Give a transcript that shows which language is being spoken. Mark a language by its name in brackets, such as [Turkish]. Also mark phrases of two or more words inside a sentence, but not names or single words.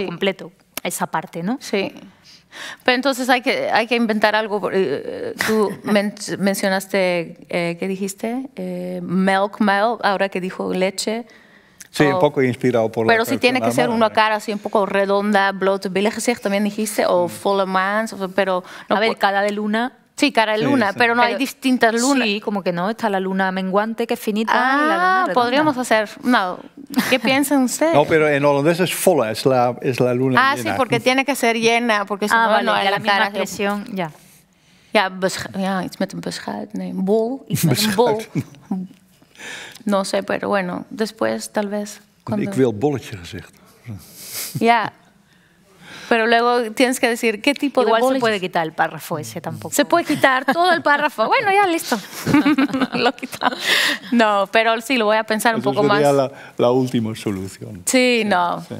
[Spanish] completo, esa parte, ¿no? Sí. Pero entonces hay que inventar algo. Tú mencionaste, ¿qué dijiste? Milk, ahora que dijo leche. Sí, un poco inspirado por la Pero si tiene que ser traducción una cara así un poco redonda, [Dutch] blote billig gezicht, [Spanish] también dijiste, o [Dutch] volle maan, [Spanish] pero... No, A ver, cara de luna... Sí, cara de luna, Sí, sí. pero no hay distintas lunas. Sí, como que no, está la luna menguante, que es finita, y la luna redonda. Podríamos hacer... No, ¿qué piensan ustedes? No, pero en holandés es volle, es la luna llena. Sí, porque tiene que ser llena, porque si no, vale, no hay ya la la misma cara. expresión, ya. [Dutch] Ja, iets met een beschuit. Nee, een bol. Iets met een bol. [Spanish] No sé, pero bueno, después tal vez... [Dutch] Ik wil bolletje gezegd. [Spanish] Ya. Pero luego tienes que decir qué tipo Igual de se bolis. puede quitar el párrafo ese tampoco. Se puede quitar todo el párrafo. Bueno, ya listo. Lo quitamos. No, pero sí, lo voy a pensar un Eso poco más. sería la última solución. Sí, no. Sí.